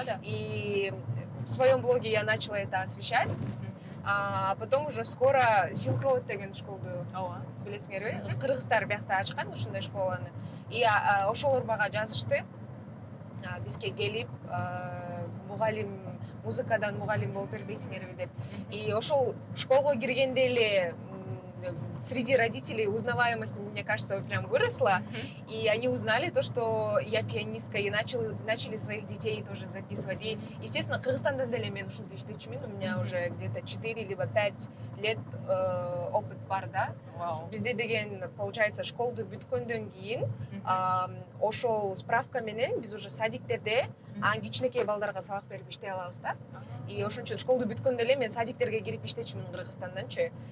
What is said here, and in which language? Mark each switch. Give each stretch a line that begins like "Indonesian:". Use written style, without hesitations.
Russian: И в своем блоге я начала это освещать.
Kyrgyz: А потом уже скоро Синкроуд деген школду билесиңерби? Кыргыздар биякта ачкан ушундай школаны. И ошолор мага жазышты. Бизге келип, мугалим, музыкадан мугалим болуп бербейсиңерби деп. И ошол школго киргенде эле
Russian: среди родителей узнаваемость, мне кажется, прям выросла. И они узнали то, что я пианистка, и начали своих детей тоже записывать. И, естественно,
Kyrgyz: Кыргызстанда деле мен ушунтип иштечүмүн.
Russian: У меня уже где-то 4 либо 5 лет опыт
Kyrgyz: бар,
Russian: да.
Kyrgyz: Бизде деген, получается, школду бүткөндөн кийин ошол справка менен биз уже садиктерде кичинекей балдарга сабак берип иштей алабыз да. И ошон үчүн школду бүткөндө эле мен садиктерге кирип иштечүмүн Кыргызстанданчы.